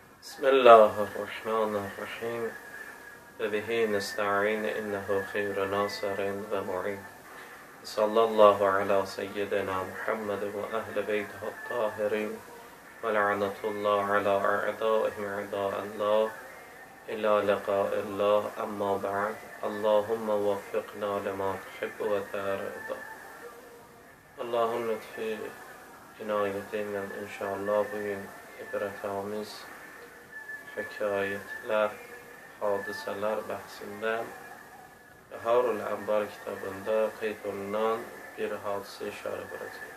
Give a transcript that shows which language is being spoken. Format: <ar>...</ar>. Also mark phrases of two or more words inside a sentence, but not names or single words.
<ar>بسم الله الرحمن الرحيم. وبه نستعين إنه خير ناصر ومعين. صلى الله على سيدنا محمد وأهل بيته الطاهرين ولعنة الله على أعدائهم أعداء الله إلى لقاء الله أما بعد. اللهم وفقنا لما تحب وترضى.</ar> <az>Allah'ın lütfi inayetiyle inşallah bugün ibrətamiz hekayetler, hadisələr bəhsində Harul Anbar kitabında qeyd olunan bir hadisə işarə edəcək.</az>